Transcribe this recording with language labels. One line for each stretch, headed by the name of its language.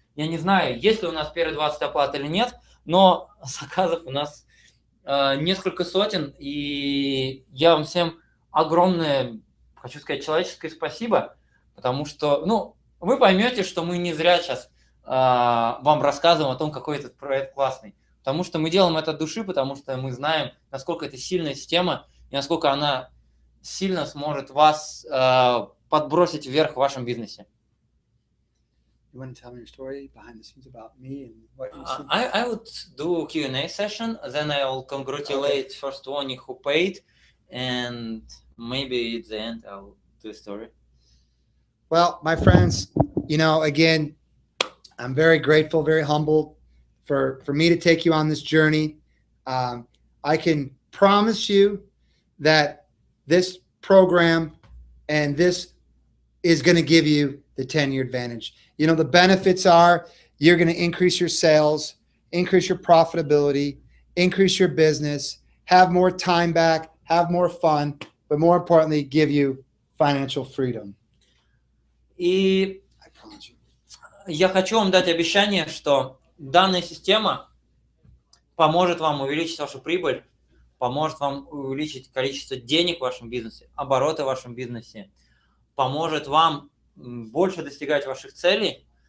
Russian: Я не знаю, есть ли у нас первые 20 оплат или нет, но заказов у нас несколько сотен, и я вам всем огромное, хочу сказать, человеческое спасибо, потому что, ну, вы поймете, что мы не зря сейчас вам рассказываем о том, какой этот проект классный, потому что мы делаем это от души, потому что мы знаем, насколько это сильная система, и насколько она сильно сможет вас подбросить вверх в вашем бизнесе.
English: You want to tell me your story behind the scenes about me and what you see? I would do a Q&A session, then I'll congratulate first one who paid, and maybe at the end I'll do a story. Well, my friends, you know, again, I'm very grateful, very humbled for me to take you on this journey. I can promise you that this program and this is going to give you the 10-year advantage. You know, the benefits are you're going to increase your sales, increase your profitability, increase your business, have more time back, have more fun, but more importantly, give you financial freedom.
Russian: И я хочу вам дать обещание, что данная система поможет вам увеличить вашу прибыль, поможет вам увеличить количество денег в вашем бизнесе, обороты в вашем бизнесе, поможет вам больше достигать ваших целей.